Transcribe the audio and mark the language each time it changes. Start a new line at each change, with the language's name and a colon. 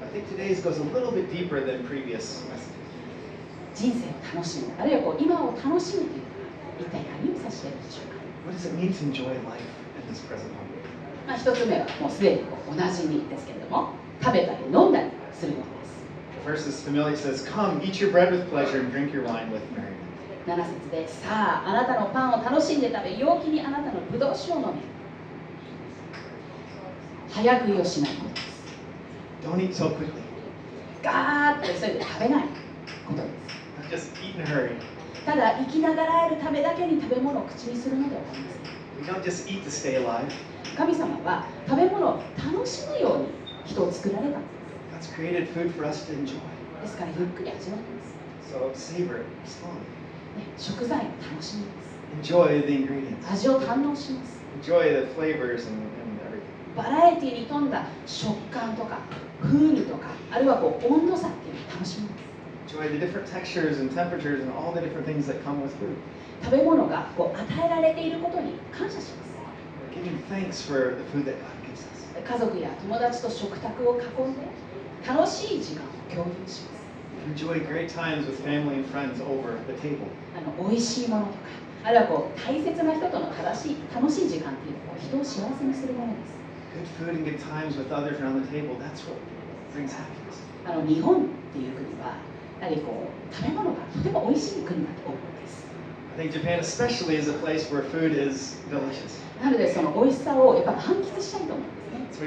English: I think today's goes a little bit deeper than previous messages.
Japanese: 人生を楽しむ、あるいは今を楽しむというのは一体何を指しているでしょうか。
English: What does it mean to enjoy life in this present moment?
Japanese: 一つ目はもうすでにおなじみですけれども、食べたり飲んだりすることです。
English: The verse is familiar. It says, "Come, eat your bread with pleasure and drink your wine with merriment."
Japanese: 7節で、さあ、あなたのパンを楽しんで食べ、陽気にあなたのブドウ酒を飲め。早食いをしないことです。
English: Don't eat so quickly.
Japanese: ガーッと急いで食べないことです。
English: Not just eat in a hurry.
Japanese: ただ、生きながらえるためだけに食べ物を口にするのではありません。
English: We don't just eat to stay alive.
Japanese: 神様は食べ物を楽しむように人を作られたんです。
English: God's created food for us to enjoy.
Japanese: ですからゆっくり味わいます。
English: So savor it slowly.
Japanese: 食材を楽しみます。
English: Enjoy the ingredients.
Japanese: 味を堪能します。
English: Enjoy the flavors and everything.
Japanese: バラエティに富んだ食感とか風味とか、あるいは温度差っていうのを楽しみます。
English: Enjoy the different textures and temperatures and all the different things that come with food.
Japanese: 食べ物が与えられていることに感謝します。
English: We're giving thanks for the food that God gives us.
Japanese: 家族や友達と食卓を囲んで楽しい時間を共有します。
English: Enjoy great times with family and friends over the table.
Japanese: 美味しいものとか、あるいは大切な人との楽しい時間っていうのは人を幸せにするものです。
English: Good food and good times with others around the table, that's what brings happiness.
Japanese: 日本っていう国はやはり食べ物がとても美味しい国だと思うんです。
English: I think Japan especially is a place where food is delicious.
Japanese: なのでその美味しさをやっぱ満喫したいと思うんですね。